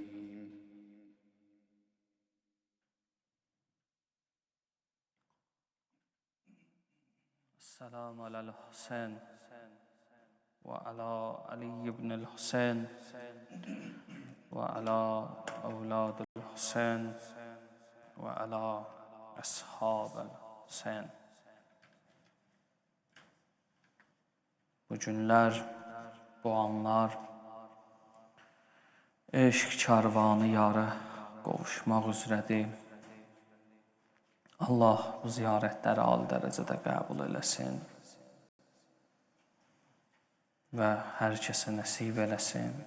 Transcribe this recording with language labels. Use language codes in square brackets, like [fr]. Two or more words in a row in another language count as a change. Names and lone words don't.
[ar] السلام على الحسين وعلى علي بن الحسين وعلى أولاد الحسين وعلى أصحاب الحسين. [az] Bu günlər, bu anlar eşq karvanı yarı qovuşmaq üzrədir. Allah bu ziyarətləri ali dərəcədə qəbul eləsin və hər kəsə nəsib eləsin.